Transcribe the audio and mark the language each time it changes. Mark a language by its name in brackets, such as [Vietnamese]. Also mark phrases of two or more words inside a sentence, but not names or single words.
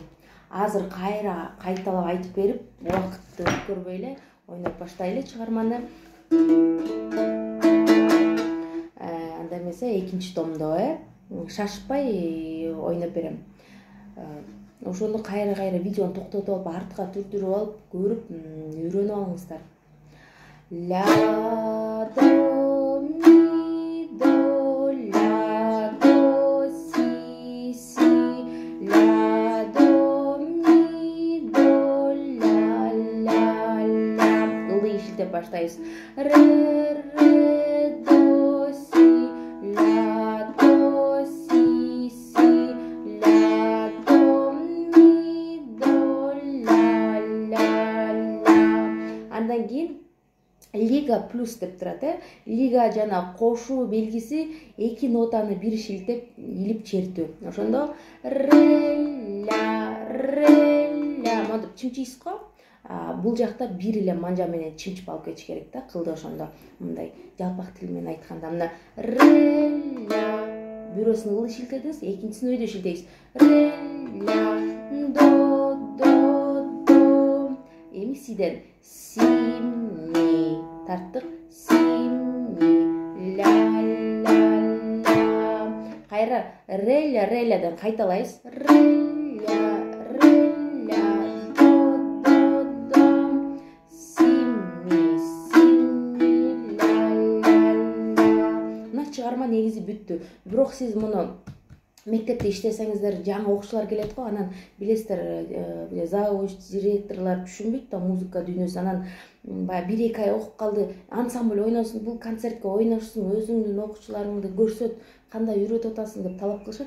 [Kyrgyz] Азыр кайра кайталап айтып берип, убакытты өткөрбөй эле ойноп баштайлы чыгарманы. Анда эмесе экинчи томдо шашпай ойноп берем. Ошондо кайра видеону токтотуп алып, артка түрдүрүп алып, көрүп, үйрөнүп алыңыздар. Ля до ми до ля до си си ля до ми до ля ля ля. Ылды ишилтеп баштайбыз. Ре ре до си ля до си си ля до ми до ля ля ля. Андан кийин лига плюс деп турат, лига жана кошуу белгиси эки нотаны бир шилтеп илип чертүү. Ошондо ре ля монтип чымчыйсыз го. Бул жакта бир эле манжа менен чымчып алып кетиш керек да, кылды ошондо. Мындай жалпак тил менен айтканда мына ре ля бирөөсүн ылы шилтедиңиз, экинчисин өйдө шилтейсиз. Ре ля до. Эми сиден си ми тарттык, си ми ля ля ля. Кайра ре лядан кайталайбыз. Ре ля до си ми ля ля. Мына чыгарма негизи бүттү. Бирок сиз муну мектепте иштесеңиздер, жаңы окуучулар келет го, анан билесиздер, завуч, директорлор түшүнбөйт да музыка дүйнөсүн. Анан баягы 1-2 ай окуп калды, ансамбль ойносун, бул концертке ойношсун, өзүңдүн окуучуларыңды көрсөт, кандай үйрөтүп атасың деп талап кылышат.